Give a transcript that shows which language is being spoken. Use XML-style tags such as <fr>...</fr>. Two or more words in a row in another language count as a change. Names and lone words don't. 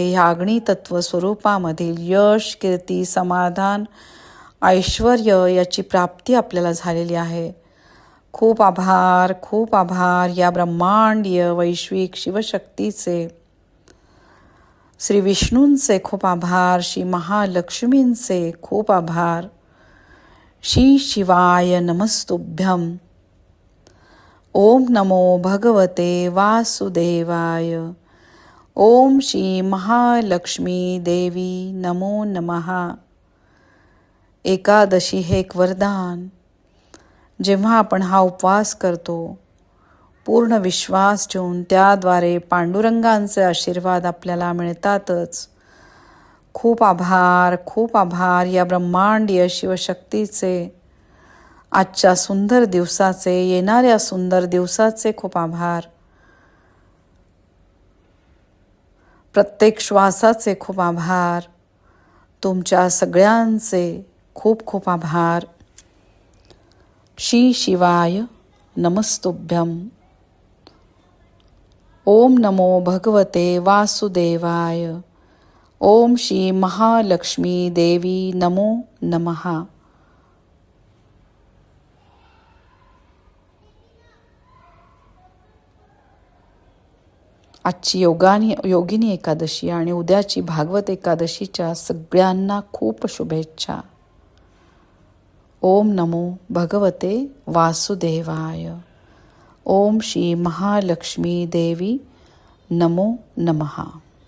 <mr>ह्या अग्नितत्व स्वरूपामधील यश, कीर्ती, समाधान, ऐश्वर याची प्राप्ती आपल्याला झालेली आहे. खूप आभार, खूप आभार या ब्रह्मांडीय वैश्विक शिवशक्तीचे. श्री विष्णूंचे खूप आभार. श्री महालक्ष्मींचे खूप आभार.</mr> <sa>श्री शिवाय नमस्तुभ्यं. ओम नमो भगवते वासुदेवाय. ओम श्री महालक्ष्मी देवी नमो नमः.</sa> <mr>एकादशी हे एक वरदान. जेव्हा आपण हा उपवास करतो पूर्ण विश्वास ठेवून, त्याद्वारे पांडुरंगांचे आशीर्वाद आपल्याला मिळतातच. खूप आभार, खूप आभार या ब्रह्मांडीय शिवशक्तीचे. आजच्या सुंदर दिवसाचे, येणाऱ्या सुंदर दिवसाचे खूप आभार. प्रत्येक श्वासाचे खूप आभार. तुमच्या सगळ्यांचे खूप खूप आभार.</mr> <sa>श्री शिवाय नमस्तुभ्यं. ओम नमो भगवते वासुदेवाय. ओम श्री महालक्ष्मी देवी नमो नमः.</sa> <mr>आजची योगिनी एकादशी आणि उद्याची भागवत एकादशीच्या सगळ्यांना खूप शुभेच्छा.</mr> <sa>ओम नमो भगवते वासुदेवाय. ओम श्री महालक्ष्मी देवी नमो नमः.</sa>